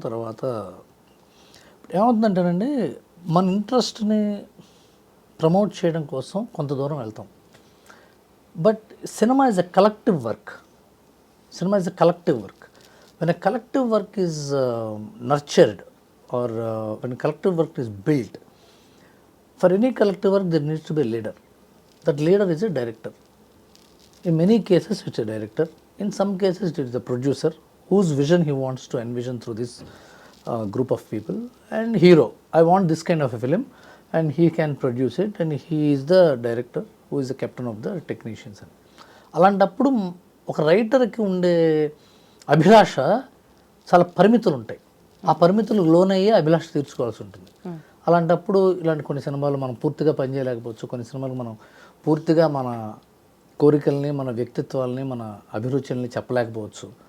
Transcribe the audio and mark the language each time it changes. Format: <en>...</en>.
<te>తర్వాత ఏమవుతుందంటేనండి, మన ఇంట్రెస్ట్ని ప్రమోట్ చేయడం కోసం కొంత దూరం వెళ్తాం.</te> <en>But cinema is a collective work. Cinema is a collective work. When a collective work is nurtured or when a collective work is built, for any collective work there needs to be a leader. That leader is a director. In many cases it's a director. In some cases it is the producer whose vision he wants to envision through this group of people. And hero, I want this kind of a film, and he can produce it, and he is the director who is the captain of the technicians.</en> <te>అలాంటప్పుడు ఒక రైటర్కి ఉండే అభిలాష చాలా పరిమితులు ఉంటాయి. ఆ పరిమితులకు లోనయ్యే అభిలాష తీర్చుకోవాల్సి ఉంటుంది. అలాంటప్పుడు ఇలాంటి కొన్ని సినిమాలు మనం పూర్తిగా పనిచేయలేకపోవచ్చు, కొన్ని సినిమాలు మనం పూర్తిగా మన కోరికల్ని, మన వ్యక్తిత్వాలని, మన అభిరుచుల్ని చెప్పలేకపోవచ్చు.</te>